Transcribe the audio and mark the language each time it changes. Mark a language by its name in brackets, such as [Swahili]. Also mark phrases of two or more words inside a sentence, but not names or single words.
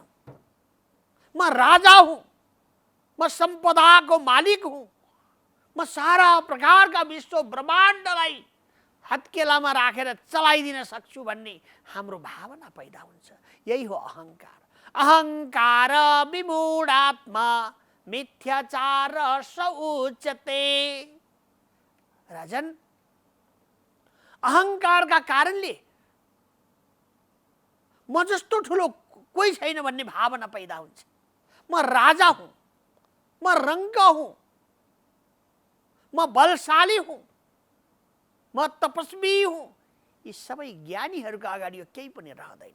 [Nepali] म राजा हुँ, म सम्पदाको मालिक हुँ, म सारा प्रकारका विश्व ब्रह्माण्डलाई हत्केलामा राखेर चलाइदिन सक्छु भन्ने हाम्रो भावना पैदा हुन्छ। यही हो अहङ्कार। [Sanskrit] अहङ्कार विमूढात्मा मिथ्याचार स उच्यते। [Nepali] राजन, अहङ्कारका कारणले म जस्तो ठुलो कोही छैन भन्ने भावना पैदा हुन्छ। म राजा हुँ, म रङ्क हुँ, म बलशाली हुँ, म तपस्वी हुँ। यी सबै ज्ञानीहरूका अगाडि केही पनि रहँदैन।